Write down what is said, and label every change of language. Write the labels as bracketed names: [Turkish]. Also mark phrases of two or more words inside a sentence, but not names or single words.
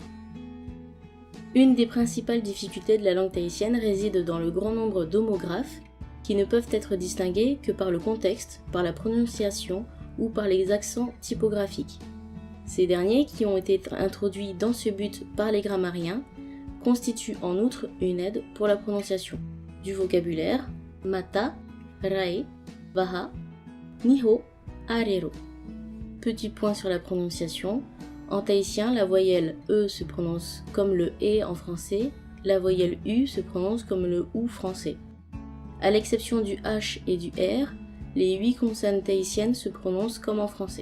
[French] Une des principales difficultés de la langue tahitienne réside dans le grand nombre d'homographes qui ne peuvent être distingués que par le contexte, par la prononciation ou par les accents typographiques. Ces derniers, qui ont été introduits dans ce but par les grammariens, constituent en outre une aide pour la prononciation. Du vocabulaire, [Tahitian] mata, rae, vaha, niho, arero. [French] Petit point sur la prononciation. En tahitien, la voyelle E se prononce comme le E en français, la voyelle U se prononce comme le OU français. À l'exception du H et du R, les 8 consonnes tahitiennes se prononcent comme en français.